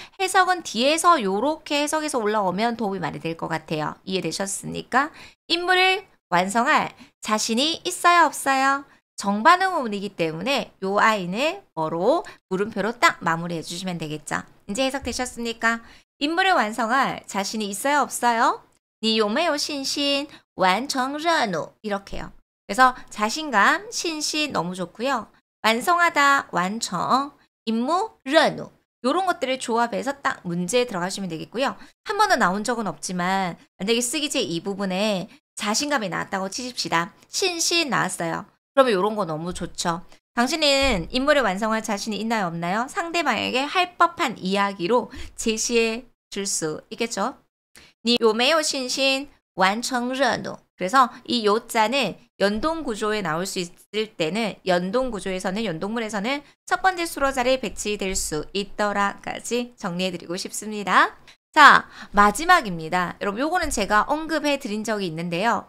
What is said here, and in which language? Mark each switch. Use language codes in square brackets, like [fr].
[ko] 해석은 뒤에서 요렇게 해석해서 올라오면 도움이 많이 될 것 같아요. 이해되셨습니까? 임무를 완성할 자신이 있어요? 없어요? 정반응 어문이기 때문에 요 아이는 뭐로 물음표로 딱 마무리해 주시면 되겠죠. 이제 해석되셨습니까? 임무를 완성할 자신이 있어요, 없어요? [zh] 你有没有信心完成任务? [ko] 이렇게요. 그래서 자신감, 신신 너무 좋고요. 완성하다, 완성, 임무, 任务. 요런 것들을 조합해서 딱 문제에 들어가시면 되겠고요. 한 번도 나온 적은 없지만 만약에 쓰기제 이 부분에 자신감이 나왔다고 치십시다. 신신 나왔어요. 그러면 요런 거 너무 좋죠. 당신은 임무를 완성할 자신이 있나요, 없나요? 상대방에게 할 법한 이야기로 제시해 줄 수 있겠죠. [zh] 你有没有信心完成任务? [ko] 그래서 이 요자는 연동 구조에 나올 수 있을 때는 연동 구조에서는 연동문에서는 첫 번째 수로 자리에 배치될 수 있더라까지 정리해드리고 싶습니다. 자, 마지막입니다. 여러분 요거는 제가 언급해 드린 적이 있는데요.